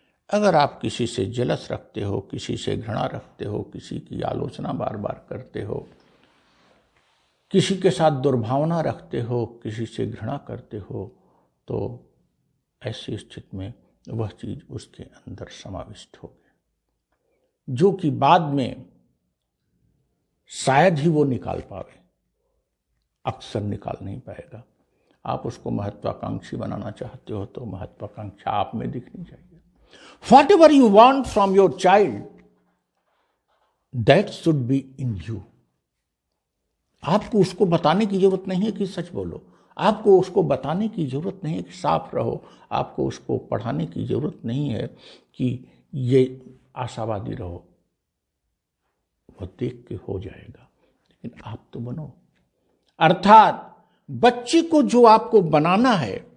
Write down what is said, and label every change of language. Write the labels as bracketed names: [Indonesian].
[Hindi] अगर आप किसी से जेलस रखते हो, किसी से घृणा रखते हो, किसी की आलोचना बार बार करते हो, किसी के साथ दुर्भावना रखते हो, किसी से घृणा करते हो, तो ऐसी स्थिति में वह चीज उसके अंदर समाविष्ट होगी, जो कि बाद में शायद ही वो निकाल पावे, अक्सर निकाल नहीं पाएगा। आप उसको महत्वाकांक्षी बनाना चाहते हो तो महत्वाकांक्षा आप में दिखनी चाहिए। [English] Whatever you want from your child, that should be in you. [Hindi] आपको उसको बताने की जरूरत नहीं है कि सच बोलो, आपको उसको बताने की जरूरत नहीं है कि साफ रहो, आपको उसको पढ़ाने की जरूरत नहीं है कि ये आशावादी रहो। वो देख के हो जाएगा, लेकिन आप तो बनो। अर्थात बच्चे को जो आपको बनाना है